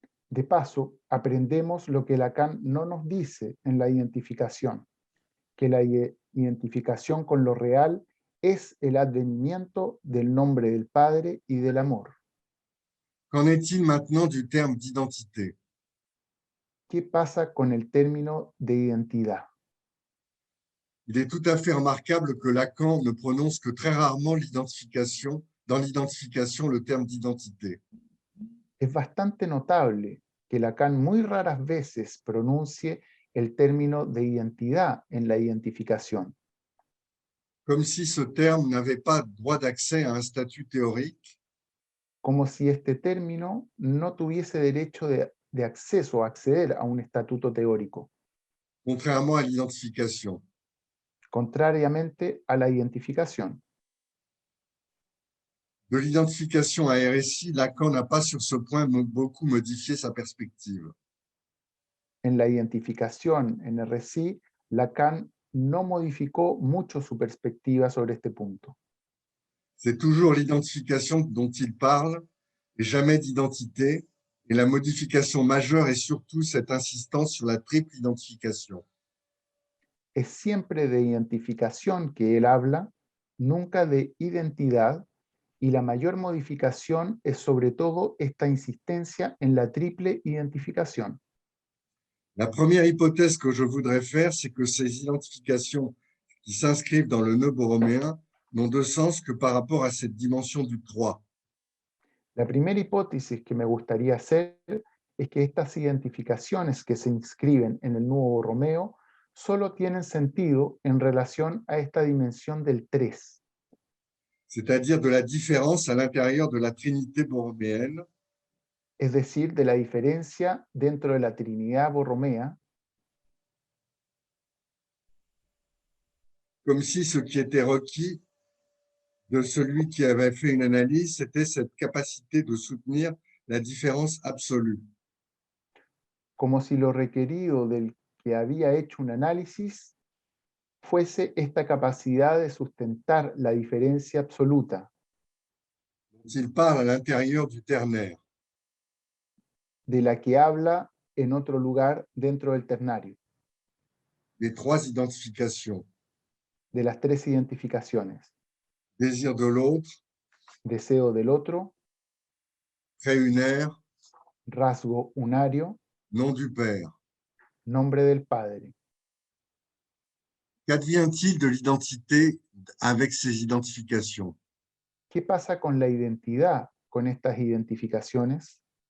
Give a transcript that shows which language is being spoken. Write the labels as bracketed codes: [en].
[es] De paso, aprendemos lo que Lacan no nos dice en la identificación, que la identificación con lo real es el advenimiento del nombre del Padre y del amor. [fr] Qu'en est-il maintenant du terme d'identité? [es] ¿Qué pasa con el término de identidad? [fr] Il est tout à fait remarquable que Lacan ne prononce que très rarement l'identification, dans l'identification, le terme d'identité. [es] Es bastante notable que Lacan muy raras veces pronuncie el término de identidad en la identificación, [fr] Comme si ce terme n'avait pas droit d'accès à un statut théorique, [es] como si este término no tuviese derecho de acceso a acceder a un estatuto teórico, [fr] contrairement à l'identification. [es] contrariamente a la identificación. [fr] De l'identification à RSI, Lacan n'a pas sur ce point beaucoup modifié sa perspective. [es] En la identificación en RSI, Lacan no modificó mucho su perspectiva sobre este punto. [fr] C'est toujours l'identification dont il parle, et jamais d'identité, et la modification majeure est surtout cette insistance sur la triple identification. [es] Es siempre de identificación que él habla, nunca de identidad, y la mayor modificación es sobre todo esta insistencia en la triple identificación. [fr] La première hypothèse que je voudrais faire, c'est que ces identifications qui s'inscrivent dans le nœud borroméen n'ont de sens que par rapport à cette dimension du 3. [es] La primera hipótesis que me gustaría hacer es que estas identificaciones que se inscriben en el nudo borromeo solo tienen sentido en relación a esta dimensión del 3, [fr] C'est-à-dire de la différence à l'intérieur de la trinité borroméenne, [es] es decir, de la diferencia dentro de la Trinidad borromea, [fr] comme si ce qui était requis de celui qui avait fait une analyse, c'était cette capacité de soutenir la différence absolue. [es] como si lo requerido del que había hecho un análisis fuese esta capacidad de sustentar la diferencia absoluta, [fr] Dont il parle à l'intérieur du ternaire. [es] de la que habla en otro lugar dentro del ternario, [fr] Les trois identifications. [es] de las tres identificaciones: [fr] Désir de l'autre, [es] deseo del otro, [fr] trait unaire, [es] rasgo unario, [fr] nom du Père. [es] nombre del Padre. [fr] Qu'advient-il de l'identité avec ces identifications? [es] ¿Qué pasa con la identidad con estas identificaciones?